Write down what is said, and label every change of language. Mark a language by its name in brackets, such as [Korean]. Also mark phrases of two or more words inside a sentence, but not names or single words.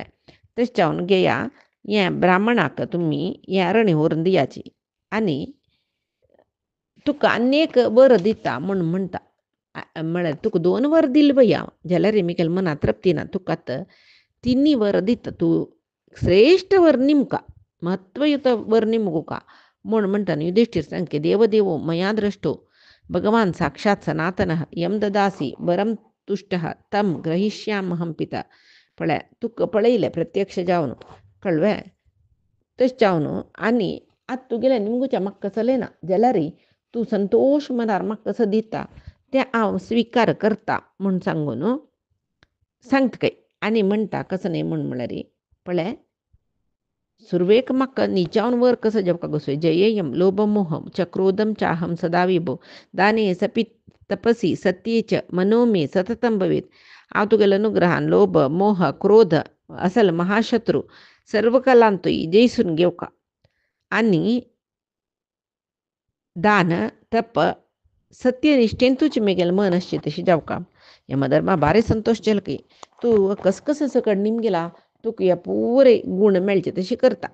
[Konkani] तशें जावन घेया हें ब्राह्मणाक तुमी हें अरणी व्हरून दियाची आनी तुका आनीक वर दिता म्हूण म्हणटा. म्हळ्यार तुका 2 वर दिल पळय हांव जाल्यार मिगेल मना तृप्ती ना. तुका आतां 3 वर दिता. तूं श्रेश्ठ वर निमका महत्वयुत वर निमगुका म्हूण म्हणटा. [Sanskrit] युधिष्ठीर सांगके देवदेवो मया दृष्टो भगवान साक्षात् सनातनः यम ददासी वरम तुष्टः तम ग्रहिष्यामहं पिता. [Konkani] पळय तुका पळयलें प्रत्यक्ष जावन कळवे. तशें जावन आनी आतां तुगेलें निमगुच्या म्हाका कसलें ना जाल्यार तूं संतोश मनार म्हाका कसो दिता तें हांव स्विकार करता म्हूण सांगून सांगता काय. आनी म्हणटा कसो न्ही म्हळ्यार पळय सुरवेक म्हाका नीचावन वर कसो जेवपाक गोसोय. [Sanskrit] जयेयम लोभमोहम च क्रोधम चाहम सदा विभो दाने सपि तपसी सत्ये च मनोमे सततम भवेत. [Konkani] हांव तुगेलो अनुग्रहान लोभ मोह क्रोध असल महाशत्रू सर्व कलांतूय जयसून घेवका आनी दान तप सत्यनिश्ठेन तुजें मिगेल मन आसचें तशी जावका. यमधर्मा भारी संतोश जालो की तूं कसकस सकड निमगेला तुका हे पुरे गुण मेळचे तशी करता.